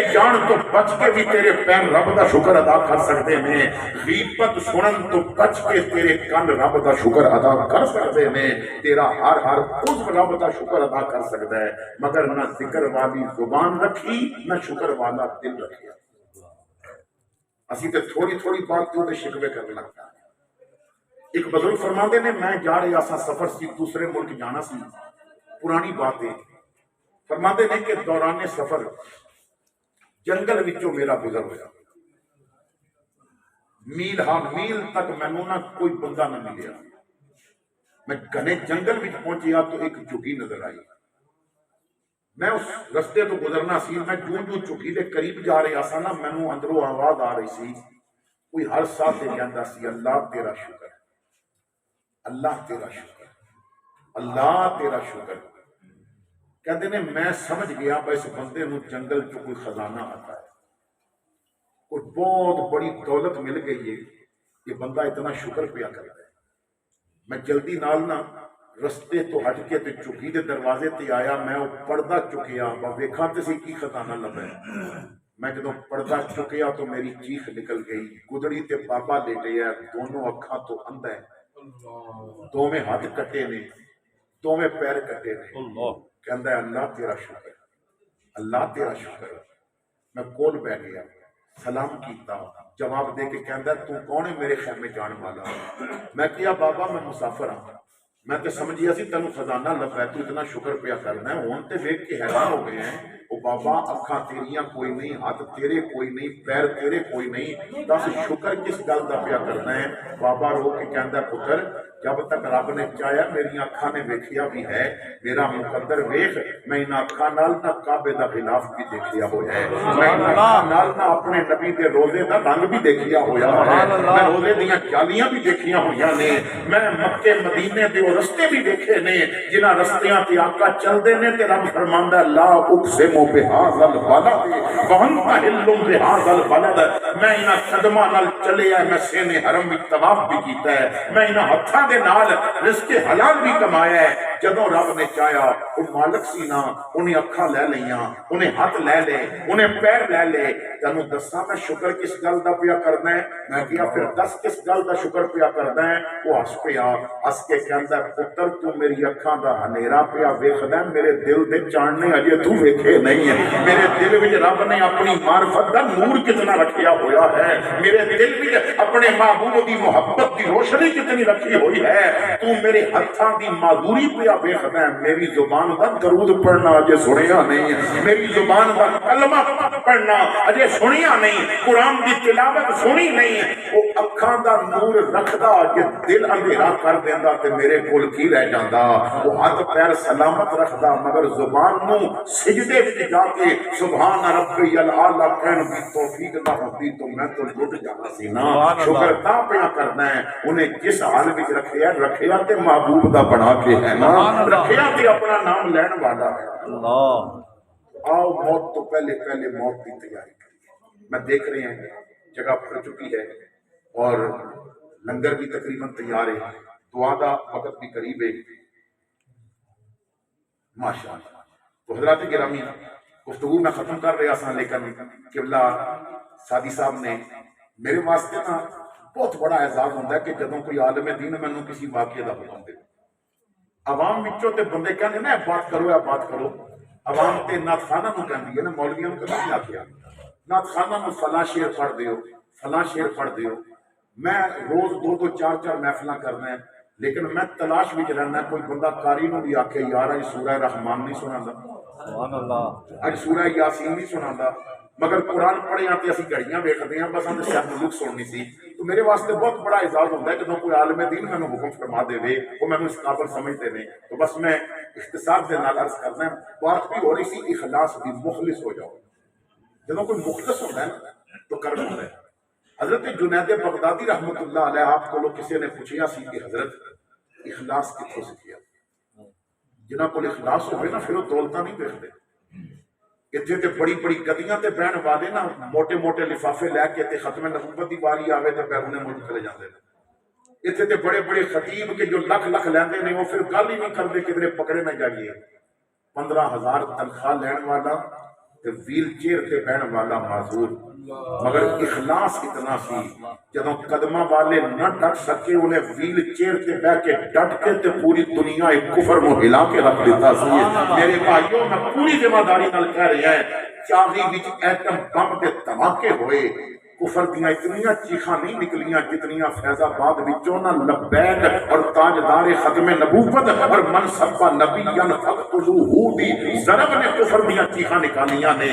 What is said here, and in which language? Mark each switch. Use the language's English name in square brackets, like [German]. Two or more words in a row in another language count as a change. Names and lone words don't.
[Punjabi] جان تو بچ کے بھی تیرے پیر رب دا شکر ادا کر سکتے ہیں غیبت سنن تو بچ کے تیرے کن رب دا شکر ادا کر سکتے ہیں تیرا ہر عضو رب دا شکر ادا کر سکتا ہے مگر نہ ذکر والی زبان رکھی نہ شکر والا دل رکھیا اسی تے تھوڑی تھوڑی بات کیوں تے شکوے کرنے لگتا ہے ایک بزرگ فرماندے نے میں جا رہا سا سفر سی دوسرے ملک جانا سی پرانی بات ہے فرماندے نے کہ دوران سفر جنگل وچوں میرا گزر ہویا میل ہاں میل تک مینوں نہ کوئی بندہ نہ ملیا میں گھنے جنگل وچ پہنچیا تو ایک جھگی نظر آئی میں اس رستے تو گزرنا سی، میں جو چکی دے قریب جا رہا سا نا، مینوں اندروں آواز آ رہی سی، کوئی ہر ساتھ کہندا سی اللہ تیرا شکر، اللہ تیرا شکر، اللہ تیرا شکر۔ کہتے نے میں سمجھ گیا اس بندے نو جنگل چ کوئی خزانہ آتا ہے، کوئی بہت بڑی دولت مل گئی ہے، یہ بندہ اتنا شکر پیا کرتا ہے۔ میں جلدی نال نہ رستے تو ہٹ کے تے چکی دے دروازے تے آیا، میں وہ پردہ چکیا، ویکھاں تے سی کی خزانہ لبا ہے۔ میں جدوں پردہ چکیا تو میری چیخ نکل گئی، گدڑی تے بابا لیٹے ہے، دونوں اکھاں تو اندھا ہے، دوویں ہاتھ کٹے نے، دوویں پیر کٹے نے۔ کہندا ہے اللہ تیرا شکر، اللہ تیرا شکر۔ میں کول بیٹھ گیا، سلام کیتا، جواب دے کے کہندا ہے تو کون ہے میرے خیمے جان والا؟ میں کیا بابا میں مسافر ہاں، میں تے سمجھیا سی تینوں خزانہ لبا ہے، تو اتنا شکر پیا کرنا ہے، ہون تے ویکھ کے حیران ہو گئے ہیں۔ او بابا اکھاں تیریاں کوئی نہیں، ہاتھ تیرے کوئی نہیں، پیر تیرے کوئی نہیں، دس شکر کس گل دا پیا کرنا ہے؟ بابا رو کے کہندا ہے پتر جب تک رب نے چاہیا میری اکھاں نے ویکھیا بھی ہے، میرا مقدر ویکھ میں ان اکھاں نال نہ کعبے دا غلاف بھی دیکھیا ہویا ہے، میں ان اکھاں نال نہ اپنے نبی دے روزے دا رنگ بھی دیکھیا ہویا ہے، میں روزے دیاں جالیاں بھی دیکھیاں ہویاں نے، میں مکے مدینے دے او رستے بھی دیکھے نے جنہاں رستیاں تے آقا چلدے نے تے رب فرماندا [Arabic] لا اقسم بہذا البلد وانت حل بہذا البلد، [Punjabi] میں انہاں قدماں نال چلیا، میں سینے حرم وچ طواف بھی کیتا ہے، میں انہاں ہتھاں دے نال رزق حلال بھی کمایا ہے۔ جدوں رب نے چاہیا وہ مالک سی نا، انہیں اکھاں لے لیاں، انہیں ہاتھ لے لے، انہیں پیر لے لے۔ تینوں دساں میں شکر کس گل دا پیا کرنا ہے؟ میں کیا پھر دس کس گل دا شکر پیا کرنا ہے؟ وہ ہس پیا، ہس کے کہندا ہے پتر تو میری اکھاں دا ہنیرا پیا ویکھدا ہے، میرے دل دے چاننے اجے تو ویکھے نہیں ہے، میرے دل وچ رب نے اپنی معرفت دا نور کتنا رکھیا ہویا ہے، میرے دل وچ اپنے محبوب دی محبت دی روشنی کتنی رکھی ہوئی ہے، تو میرے ہتھاں دی معذوری پیا ویکھدا ہے، میری زبان دا درود پڑھنا اجے سنیا نہیں ہے، میری زبان دا کلمہ پڑھنا اجے سنیا نہیں، قرآن دی تلاوت سنی نہیں، وہ اکھاں دا نور رکھدا کہ دل اندھیرا کر دیندا تے میرے کول کی رہ جاندا، وہ ہاتھ پیر سلامت رکھدا مگر زبان نو سجدے وچ جا کے [Arabic] سبحان ربی الاعلی [Punjabi] کہن دی توفیق نہ ہوتی تو میں تو لٹ جانا سی نا۔ شکر تا پیا کرنا ہے، انہیں جس حال وچ رکھیا رکھیا تے محبوب دا بنا کے ہے نا، رکھیا تے اپنا نام لین والا ہے۔ آؤ موت تو پہلے پہلے موت کی تیاری کریے۔ [Urdu] میں دیکھ رہے ہیں جگہ بھر چکی ہے اور لنگر بھی تقریباً تیار ہے، دعا دا وقت بھی قریب ہے۔ [Punjabi] ماشاءاللہ تو حضرات گرامی گفتگو میں ختم کر رہا تھا، لیکن قبلہ سادی صاحب نے میرے واسطے نا بہت بڑا اعزاز ہوتا ہے کہ جدوں کوئی عالم دین مینوں کسی واقعے دا حکم دے، عوام وچوں تے بندے کہندے نا بات کرو یا بات کرو، عوام تے نعت خانہ نو کہندی ہے نا، مولویاں نو کبھی نہیں آکھیا نعت خانہ نو فلاں شعر پڑھ دیو فلاں شعر پڑھ دیو۔ میں روز دو دو چار چار محفلاں کرنا ہے، لیکن میں تلاش وچ رہنا ہے کوئی بندہ قاری نو بھی آکھے یار اج سورہ رحمان نہیں سناندا، [Arabic] سبحان اللہ، [Punjabi] اج سورہ یاسین نہیں سناندا، مگر قرآن پڑھے تے اسی گھڑیاں ویکھدے ہیں، بس ہم سر ملک سننی سی۔ تو میرے واسطے بہت بڑا اعزاز ہوتا ہے جب کوئی عالم دین میں حکم فرما دے وے، وہ میں اس قابل سمجھتے ہیں، تو بس میں اختصار سے نال عرض کرنا ہے، بات بھی ہو رہی سی اخلاص دی، مخلص ہو جاؤ۔ [Urdu] جب کوئی مخلص ہوتا ہے نا تو کرم ہوتا ہے۔ [Punjabi] حضرت جنید بغدادی [Arabic] رحمۃ اللہ علیہ [Punjabi] آپ کو کسی نے پوچھیا سی کہ حضرت اخلاص کتوں سیکھیا؟ جنہاں کو اخلاص ہوئے نا پھر وہ دولتاں نہیں دیکھتے، اتنے تے بڑی بڑی گدیاں تے بہن والے نا موٹے موٹے لفافے لے کے تے ختم نبوت دی واری آوے تے بیرون ملک چلے جاندے نے، اتنے تے بڑے بڑے خطیب کے جو لکھ لکھ لیندے نے وہ پھر گل ہی نہیں کرتے کدھر پکڑے نہ جائیے۔ 15,000 تنخواہ لین والا تے ویل چیئر تے بہن والا معذور، مگر اخلاص اتنا سی جدوں قدمہ والے نہ ڈٹ سکے انہیں ویل چیئر تے بیٹھ کے ڈٹ کے تے پوری دنیا ایک کفر میں ہلا کے رکھ دیتا سی۔ میرے بھائیوں میں پوری ذمہ داری نال کہہ رہے ہیں، چاغی وچ ایٹم بم دے دھماکے ہوئے، کفر دیاں اتنیاں چیخاں نہیں نکلیاں جتنیاں فیض آباد وچوں نہ لبیک اور تاجدار ختم نبوت اور منصب نبیاں فقتلوہ دی ضرب نے کفر دیاں چیخاں نکالیاں نے۔